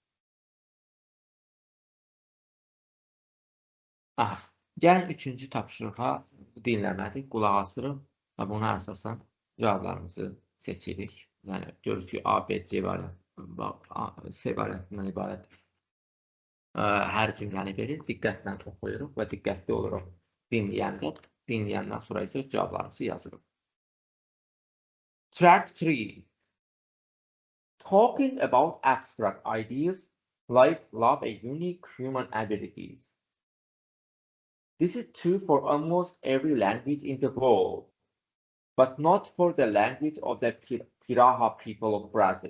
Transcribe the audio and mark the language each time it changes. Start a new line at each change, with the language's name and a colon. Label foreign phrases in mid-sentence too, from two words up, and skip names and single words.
Azerbaijani: Gəlin 3-cü tapşırığa dinləmədik, qulaq asırıq və buna əsasən cavablarımızı seçirik. Yəni, görürüz ki, A, B, C C variantından ibarət hər cümləni verir, diqqətlə oxuyuruq və diqqətli oluruq dinləyəndən sonra isə cavablarımızı yazırıq.
English: Track 3. Talking about abstract ideas like love and unique human abilities. This is true for almost every language in the world, but not for the language of the Piraha people of Brazil.